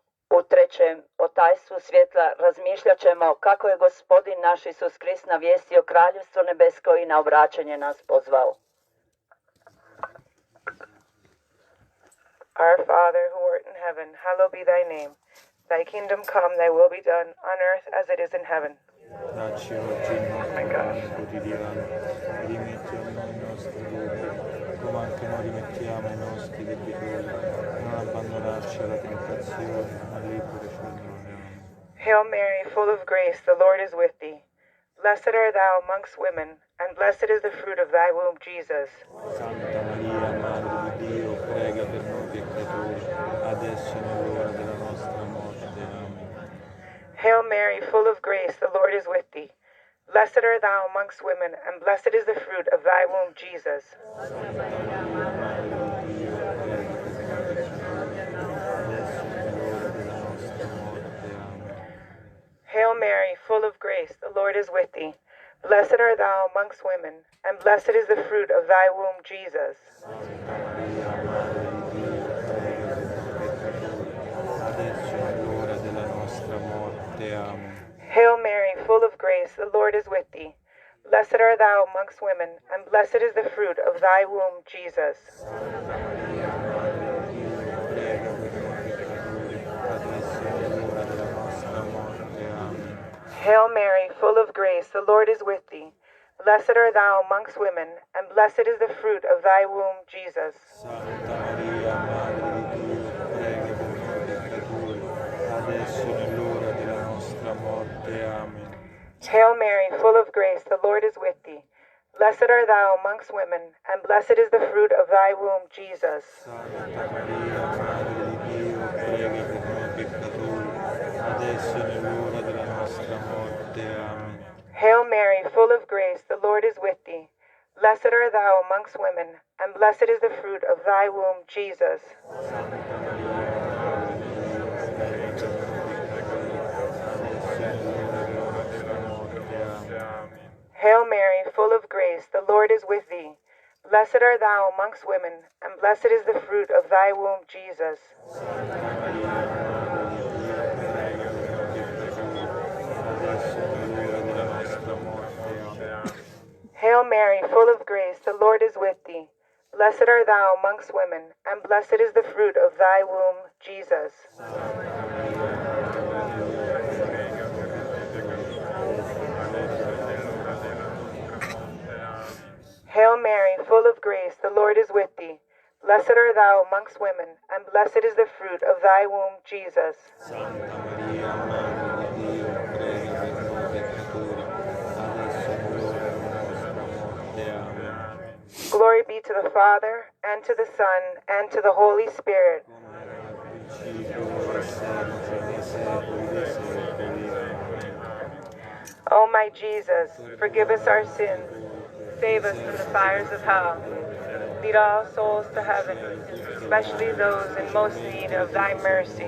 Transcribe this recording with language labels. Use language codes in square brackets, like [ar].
[hr] U trećem o tajstvu svjetla razmišljat ćemo kako je Gospodin naš Isus Krist navijestio Kraljevstvo nebesko i na obraćanje nas pozvao. [en] Our Father, who art in heaven, hallowed be thy name. Thy kingdom come, thy will be done, on earth as it is in heaven. [it] dacci oggi il nostro pane quotidiano, e rimetti a noi i nostri debiti, come anche noi rimettiamo ai nostri debitori, e non abbandonarci alla tentazione, ma liberaci dal male. Amen. [en] Hail Mary, full of grace, the Lord is with thee. Blessed art thou amongst women, and blessed is the fruit of thy womb, Jesus. [it] Santa Maria, Madre di Dio, prega per noi peccatori, adesso e nell'ora della nostra morte. Amen. [en] Hail Mary, full of grace, the Lord is with thee. Blessed art thou amongst women, and blessed is the fruit of thy womb, Jesus. [it] Santa Maria, Madre di Dio, prega per noi peccatori, adesso e nell'ora della nostra morte. Amen. [en] Hail Mary, full of grace, the Lord is with thee. Blessed art thou amongst women, and blessed is the fruit of thy womb, Jesus. [it] Santa Maria, Madre di Dio, prega per noi peccatori, adesso e nell'ora della nostra morte. Amen. [en] Hail Mary, full of grace, the Lord is with thee. Blessed art thou amongst women, and blessed is the fruit of thy womb, Jesus. [it] Santa Maria, Madre di Dio, prega per noi peccatori, adesso e nell'ora della nostra morte. Amen. [en] Hail Mary, full of grace, the Lord is with thee. Blessed art thou amongst women, and blessed is the fruit of thy womb, Jesus. [it] Santa Maria, Madre di Dio, prega per noi peccatori, adesso e nell'ora della nostra morte. Amen. [en] Hail Mary, full of grace, the Lord is with thee. Blessed art thou amongst women, and blessed is the fruit of thy womb, Jesus. [it] Santa Maria, Madre di Dio, prega per noi peccatori, adesso e nell'ora della nostra morte. Amen. [en] Hail Mary, full of grace, the Lord is with thee. Blessed art thou amongst women, and blessed is the fruit of thy womb, Jesus. [it] Santa Maria, Madre di Dio, prega per noi peccatori, adesso e nell'ora della nostra morte. Amen. [en] Hail Mary, full of grace, the Lord is with thee. Blessed art thou amongst women, and blessed is the fruit of thy womb, Jesus. [it] Santa Maria, Madre di Dio, prega per noi peccatori, adesso e nell'ora della nostra morte. Amen. [en] Hail Mary, full of grace, the Lord is with thee. Blessed art thou amongst women, and blessed is the fruit of thy womb, Jesus. [it] Santa Maria, Madre di Dio, prega per noi peccatori, adesso e nell'ora della nostra morte. Amen. [en] Hail Mary, full of grace, the Lord is with thee. Blessed art thou amongst women, and blessed is the fruit of thy womb, Jesus. [it] Santa Maria, Madre di Dio, prega per noi peccatori, adesso e nell'ora della nostra morte. Amen. [en] Glory be to the Father, and to the Son, and to the Holy Spirit. [it] Come era nel principio, ora e sempre, nei secoli dei secoli. Amen. [en] O my Jesus, forgive us our sins, save us from the fires of hell. Lead all souls to heaven, especially those in most need of thy mercy.